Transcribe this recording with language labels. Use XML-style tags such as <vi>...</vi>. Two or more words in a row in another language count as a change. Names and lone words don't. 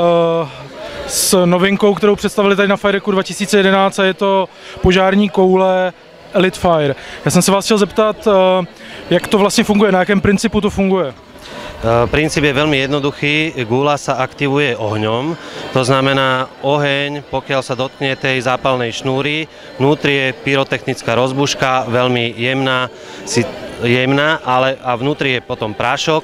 <cs>s novinkou, kterou představili tady na Fireku 2011 a je to požární koule Elite Fire. Já jsem se vás chtěl zeptat, jak to vlastně funguje, na jakém principu to funguje?</cs> <sk>Princíp je veľmi jednoduchý, guľa sa aktivuje ohňom, to znamená oheň, pokiaľ sa dotkne tej zápalnej šnúry, vnútri je pyrotechnická rozbuška, veľmi jemná, ale a vnútri je potom prášok.</sk>